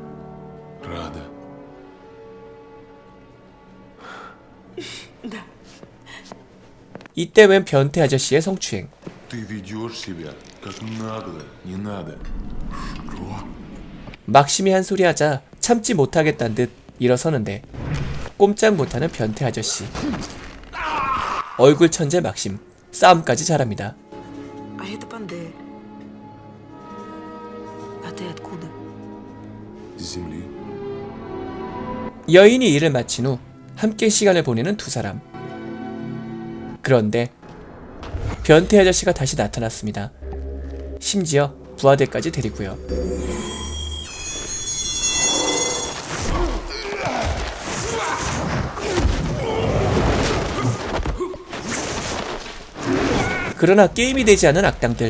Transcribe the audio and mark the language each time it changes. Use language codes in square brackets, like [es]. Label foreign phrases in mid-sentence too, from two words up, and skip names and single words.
[ko] 이때 웬 변태 아저씨의 성추행. 막심이 한 소리 하자 참지 못하겠다는 듯 일어서는데 꼼짝 못하는 변태 아저씨. 얼굴 천재 막심. 싸움까지 잘합니다. [ru] А это Панде. А ты откуда? [ko] 여인이 일을 마친 후 함께 시간을 보내는 두 사람. 그런데 변태 아저씨가 다시 나타났습니다. 심지어 부하들까지 데리고요. 그러나 게임이 되지 않은 악당들.